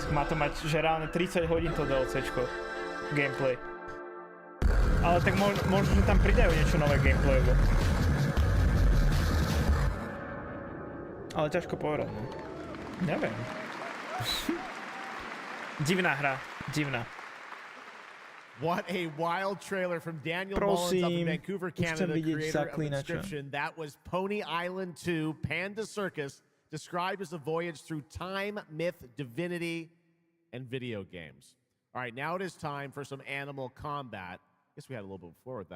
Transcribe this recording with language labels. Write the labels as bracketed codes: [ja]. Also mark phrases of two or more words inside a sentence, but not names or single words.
[sk] Má to mať, že reálne 30 hodín to DLCčko. Gameplay. Ale tak možno, že tam pridajú niečo nové gameplayovo. Ale ťažko povedať, no. Neviem. Divná hra. Divná. [en] What a wild trailer from Daniel Mullins up in Vancouver, Canada, creator of Inscription. That was Pony Island 2, Panda Circus, described as a voyage through time, myth, divinity, and video games. All right, now it is time for some animal combat. I guess we had a little bit before with that.